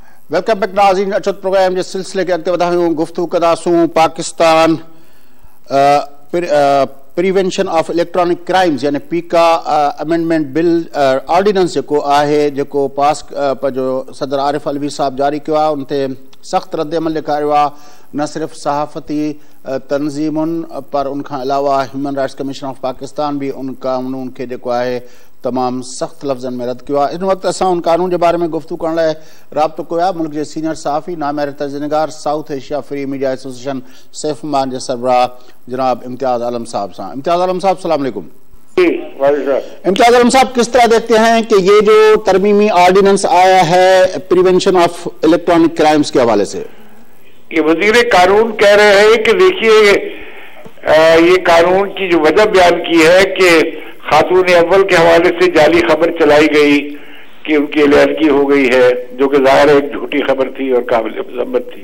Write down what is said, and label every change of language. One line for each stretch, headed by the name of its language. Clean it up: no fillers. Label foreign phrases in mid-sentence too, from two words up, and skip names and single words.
English: welcome back
Sindhi: नाज़रीन। अचत प्रोग्राम के सिलसिले के अॻिते वधायूं गुफ्तगू कंदासूं पाकिस्तान प्रिवेंशन ऑफ इलेक्ट्रॉनिक क्राइम्स यानी पीका
English: amendment bill ordinance
Sindhi: जेको आहे जेको पास जो सदर आरिफ अलवी साहब जारी किया आहे उन ते सख्त रद्दअमल ॾेखारियो आहे। न सिर्फ़ सहाफ़ती तंज़ीमुनि पर उनखां अलावा ह्यूमन राइट्स कमीशन ऑफ पाकिस्तान भी उन कानून के जेको आहे तमाम सख्त लफ़्ज़नि में
Urdu: ردّ کیا ہے.
Sindhi: इन वक्त असां उन कानून के बारे में गुफ्तगू करण लाइ राब्तो कयो आहे मुल्क के सीनियर सहाफ़ी नामवर तर्जुमेगार साउथ एशिया फ्री मीडिया एसोसिएशन सैफुमान के सरबराह जनाब इम्तियाज़ आलम साहब सां। इम्तियाज़ आलम साहब
Arabic: السلام عليكم.
Urdu: امتیاز عالم صاحب، کس طرح دیکھتے ہیں کہ یہ جو ترمیمی آرڈیننس آیا ہے پریوینشن آف الیکٹرانک کرائمز کے حوالے سے? یہ وزیر قانون کہہ رہے ہیں کہ دیکھیے یہ قانون کی جو وجہ بیان کی ہے کہ خاتون اول کے حوالے سے جعلی خبر چلائی گئی کہ ان کی علیحدگی ہو گئی ہے، جو کہ ظاہر ہے ایک جھوٹی خبر تھی اور قابل مذمت تھی.